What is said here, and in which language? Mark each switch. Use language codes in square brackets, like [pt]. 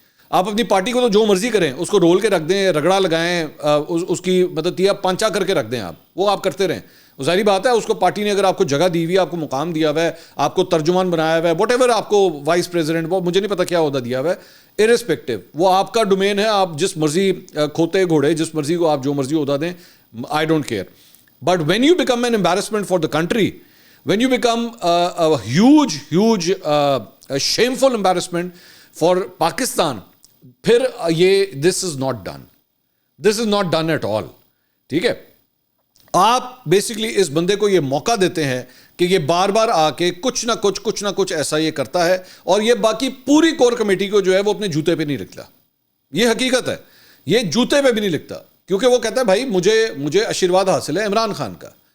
[ur] آپ اپنی پارٹی کو تو جو مرضی کریں, اس کو رول کے رکھ دیں, رگڑا لگائیں, اس کی مطلب تیا پانچا کر کے رکھ دیں, وہ آپ کرتے رہیں. ظاہری بات ہے اس کو پارٹی نے اگر آپ کو جگہ دی ہوئی ہے, آپ کو مقام دیا ہوا ہے, آپ کو ترجمان بنایا ہوا ہے, واٹ ایور آپ کو وائس پریزیڈنٹ, وہ مجھے نہیں پتا کیا عہدہ دیا ہوا ہے, ارسپیکٹو وہ آپ کا ڈومین ہے, آپ جس مرضی کھوتے گھوڑے جس مرضی کو آپ جو مرضی عہدہ دیں, [en] I don't care. But when you become an embarrassment for the country, when you become a huge shameful embarrassment for Pakistan, [ur] پھر یہ [en] this is not done at all. [ur] ٹھیک ہے, آپ بیسکلی اس بندے کو یہ موقع دیتے ہیں کہ یہ بار بار آ کے کچھ نہ کچھ ایسا یہ کرتا ہے, اور یہ باقی پوری کور کمیٹی کو جو ہے وہ اپنے جوتے پہ نہیں لکھتا. یہ حقیقت ہے, یہ جوتے پہ بھی نہیں لکھتا, کیونکہ وہ کہتا ہے بھائی مجھے آشیرواد حاصل ہے عمران خان کا.